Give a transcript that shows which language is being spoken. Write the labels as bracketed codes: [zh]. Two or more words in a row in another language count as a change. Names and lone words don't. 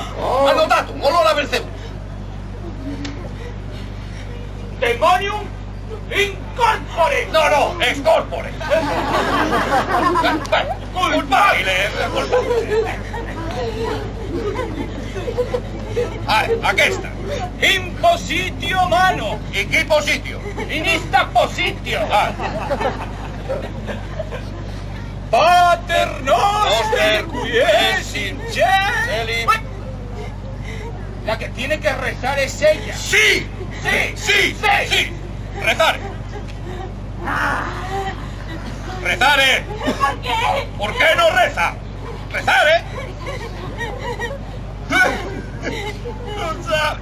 [la] ¡Anotatum! [es] ¡Olor a Belcebú! [la] ¡Demonium incorpore! [es] No, no, excorpore. Culpable. Aquesta. Impositio mano. ¿Y qué positio? In esta positio. [la] Pater noster qui es in celis. [es] La que tiene que rezar es ella. ¡Sí! ¡Sí! ¡Sí! ¡Sí! ¡Sí! ¡Rezare! ¡Rezare! ¿Por qué? ¿Por qué no reza? ¡Rezare! ¡No sabe!